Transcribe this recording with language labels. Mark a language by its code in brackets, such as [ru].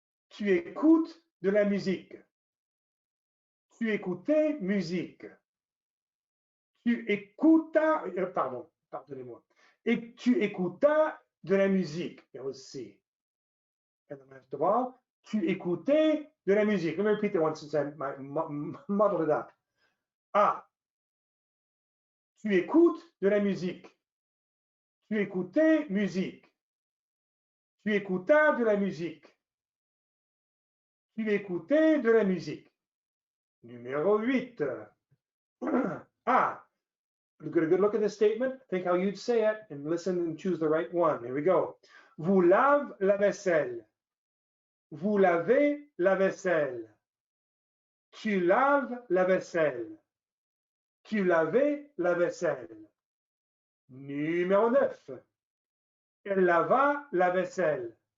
[fr] Tu écoutes de la musique. Tu écoutais musique. Tu écoutas, pardonnez-moi. Et tu écoutas de la musique. aussi. [en] And then after all, [fr] tu écoutais de la musique. [en] Let me repeat that one since I muddled it up. [fr] A. Tu écoutes de la musique. Tu écoutais musique. Tu écoutas de la musique. Tu écoutais de la musique. Numéro 8. A. [en] Get a good look at the statement. Think how you'd say it and listen and choose the right one. Here we go. [fr] Vous lavez la vaisselle. Vous lavez la vaisselle. Tu laves la vaisselle. Tu lavais la vaisselle. Numéro 9. Elle lava la vaisselle.